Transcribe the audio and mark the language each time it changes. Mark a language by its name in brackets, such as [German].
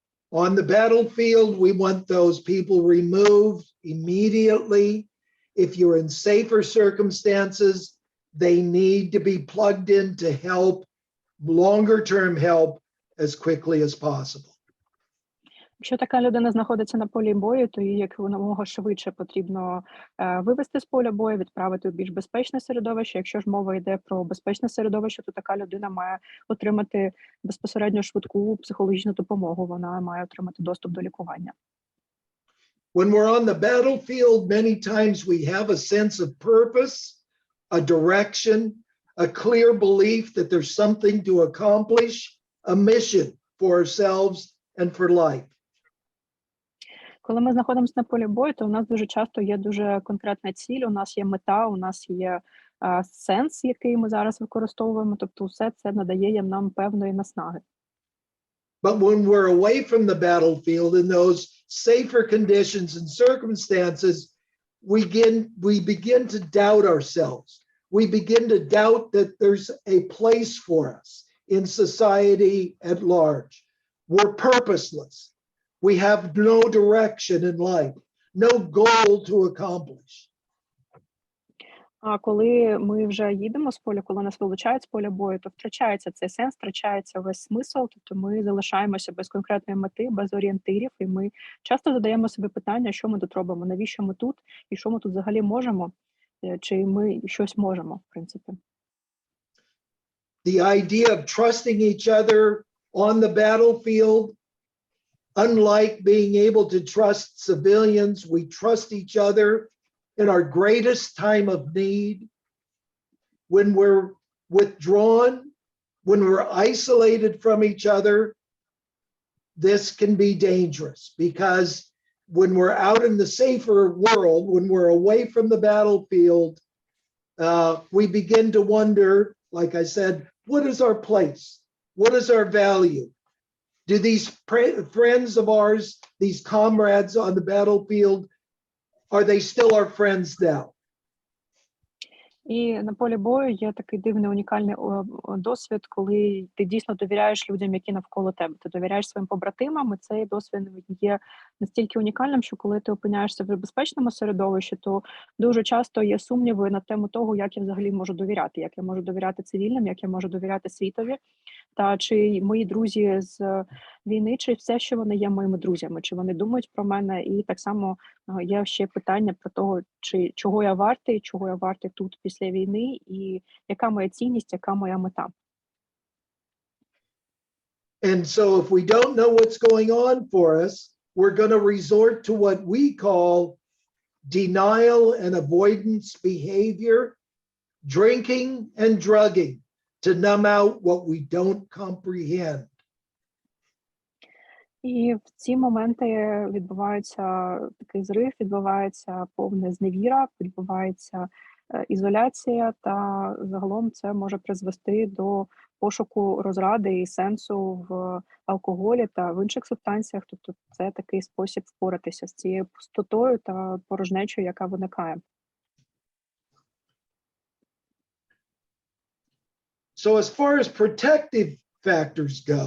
[English] On the battlefield, we want those people removed immediately. If you're in safer circumstances, they need to be plugged in to help, longer-term help, as quickly as possible. [Ukrainian] Якщо така людина знаходиться на полі бою, то її якомога швидше потрібно вивести з поля бою, відправити в більш безпечне середовище. Якщо ж мова йде про безпечне середовище, то така людина має отримати безпосередньо швидку психологічну допомогу, вона має отримати доступ до лікування. [English] When we're on the battlefield, many times we have a sense of purpose, a direction, a clear belief that there's something to accomplish, a mission for ourselves and for life. [Ukrainian] Коли ми знаходимося на полі бою, то у нас дуже часто є дуже конкретна ціль, у нас є мета, у нас є сенс, який ми зараз використовуємо, тобто все це надає нам певної наснаги. [English] But when we're away from the battlefield in those safer conditions and circumstances, we begin to doubt ourselves. We begin to doubt that there's a place for us in society at large. We're purposeless. we have no direction in life, no goal to accomplish. [Ukrainian] А коли ми вже їдемо з поля, коли нас вилучають з поля бою, то втрачається цей сенс, втрачається весь смисл, тобто ми залишаємося без конкретної мети, без орієнтирів, і ми часто задаємо собі питання, що ми тут робимо, навіщо ми тут, і що ми тут взагалі можемо, чи ми щось можемо, в принципі. [English] The idea of trusting each other on the battlefield, unlike being able to trust civilians, we trust each other in our greatest time of need, when we're withdrawn, when we're isolated from each other. This can be dangerous because when we're out in the safer world, when we're away from the battlefield, we begin to wonder, like I said, what is our place? What is our value? Do these friends of ours, these comrades on the battlefield, are they still our friends now? [Ukrainian] І на полі бою є такий дивний, унікальний досвід, коли ти дійсно довіряєш людям, які навколо тебе. Ти довіряєш своїм побратимам, і цей досвід є настільки унікальним, що коли ти опиняєшся в безпечному середовищі, то дуже часто є сумніви на тему того, як я взагалі можу довіряти, як я можу довіряти цивільним, як я можу довіряти світові, та чи мої друзі з війни, чи все, що вони є моїми друзями, чи вони думають про мене, і так само є ще питання про того, чи чого я вартий тут після війни, і яка моя цінність, яка моя мета. [English] And so if we don't know what's going on for us, we're going to resort to what we call denial and avoidance behavior, drinking and drugging to numb out what we don't comprehend. [Ukrainian] І в ці моменти відбувається такий зрив, відбувається повна зневіра, відбувається ізоляція, та загалом це може призвести до пошуку розради і сенсу в алкоголі та в інших субстанціях. Тобто це такий спосіб впоратися з цією пустотою та порожнечою, яка виникає. [English] So as far as protective factors,